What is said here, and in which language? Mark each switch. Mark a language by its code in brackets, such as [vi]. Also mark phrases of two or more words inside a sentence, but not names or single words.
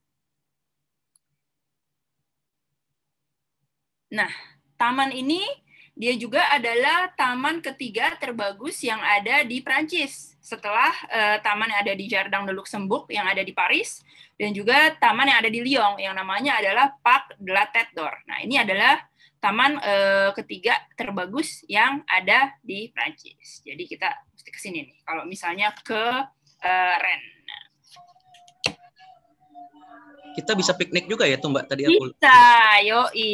[id] Nah, taman ini dia juga adalah taman ketiga terbagus yang ada di Prancis. Setelah taman yang ada di Jardin de Luxembourg yang ada di Paris, dan juga taman yang ada di Lyon yang namanya adalah Parc de la Tête d'Or. Nah, ini adalah taman ketiga terbagus yang ada di Prancis. Jadi kita mesti ke sini nih. Kalau misalnya ke Rennes. Kita bisa piknik juga ya tuh Mbak tadi aku. Bisa, yoi.